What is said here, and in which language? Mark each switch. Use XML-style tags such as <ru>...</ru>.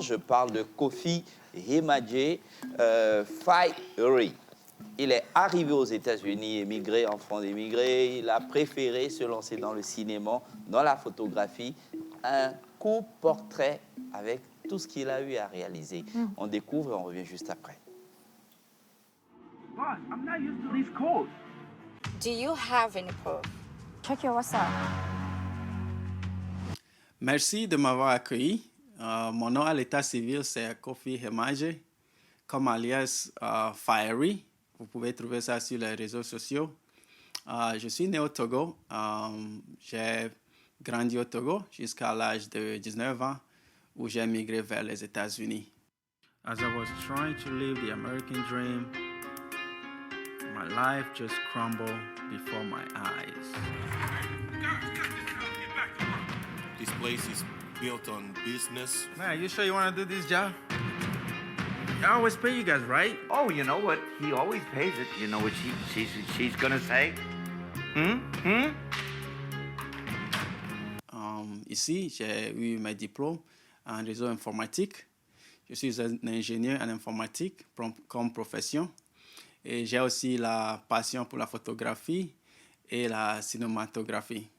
<fr>Je parle de Kofi Hemedje Fayeri. Il est arrivé aux États-Unis, émigré, enfant d'émigré. Il a préféré se lancer dans le cinéma, dans la photographie. Un court portrait avec tout ce qu'il a eu à réaliser. On découvre et on revient juste après.</fr> <en>Boss, I'm not used to these codes. Do you have any proof? Check your WhatsApp.</en> <fr>Merci de m'avoir accueilli. Mon nom à l'état civil, c'est Kofi Hemedje, comme alias Fayeri. Vous pouvez trouver ça sur les réseaux sociaux. Je suis né au Togo. J'ai grandi au Togo jusqu'à l'âge de 19 ans, où j'ai migré vers les États-Unis.</fr> <en>As I was trying to live the American dream, my life just crumbled before my eyes. This place is built on business. Man, you sure you want to do this job? I always pay you guys, right? Oh, you know what? He always pays it. You know what she's gonna say?</en> <fr>Ici, j'ai eu mes diplômes en réseau informatique. Je suis un ingénieur en informatique comme profession. Et j'ai aussi la passion pour la photographie et la cinématographie.</fr>